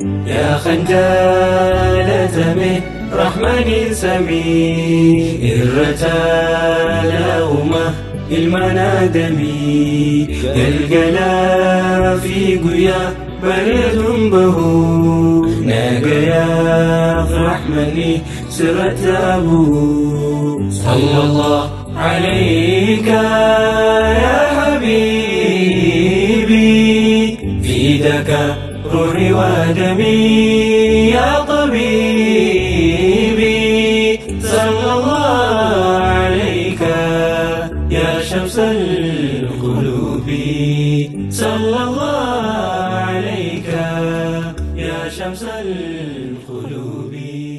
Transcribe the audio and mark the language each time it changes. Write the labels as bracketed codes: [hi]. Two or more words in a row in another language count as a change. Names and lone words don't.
[om] Yaa kan jaalatame rahmaniin samii irra taala uuma ilmaan aadamii. Galgalaa fi guyyaa bareeduun bahu nagayaaf rahmanni sirra taabu. [ar] صلى الله عليك يا حبيبي فداك روحي ودمي يا طبيبي. صلى الله عليك يا شمس القلوب. صلى الله عليك يا شمس القلوب.